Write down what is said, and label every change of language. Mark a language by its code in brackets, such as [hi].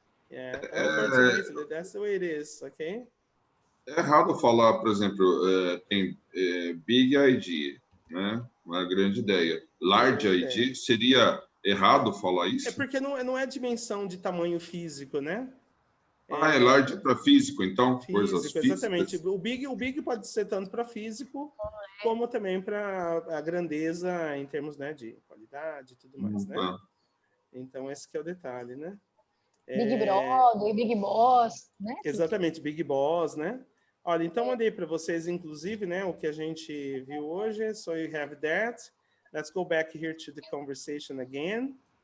[en] Yeah, unfortunately, that's the way it is, okay? [pt] É errado falar, por exemplo, tem Big ID, né? Uma grande ideia. Large ID, seria errado falar isso? É porque não é dimensão de tamanho físico, né? É large para físico, então? Coisas físicas. Exatamente. O big pode ser tanto para físico, como também para a grandeza em termos, né, de qualidade e tudo mais, né? Então, esse que é o detalhe, né? Big Brother, Big Boss, né? Exatamente, Big Boss, né? Olha, então mandei para vocês, inclusive, né, o que a gente viu hoje. [en] So you have that. Let's go back here to the conversation again.